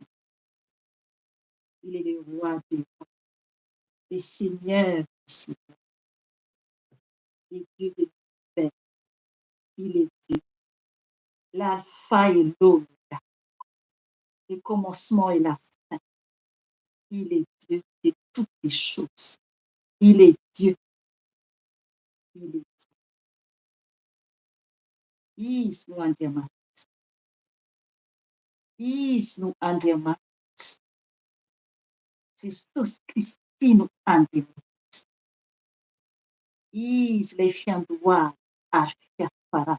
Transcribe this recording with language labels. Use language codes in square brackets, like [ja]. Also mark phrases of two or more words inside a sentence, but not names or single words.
[fr] Il est le roi des rois, le Seigneur des seigneurs, le Dieu de l'univers, il est Dieu. L'alpha et l'oméga, le commencement et la fin. Il est Dieu de toutes les choses. Il est Dieu. Il est Dieu. [mg] Is no Andriamanitra. Is no Andriamanitra. Jesus Kristy no Andriamanitra. Izy ilay fiandohana ary fiafarana.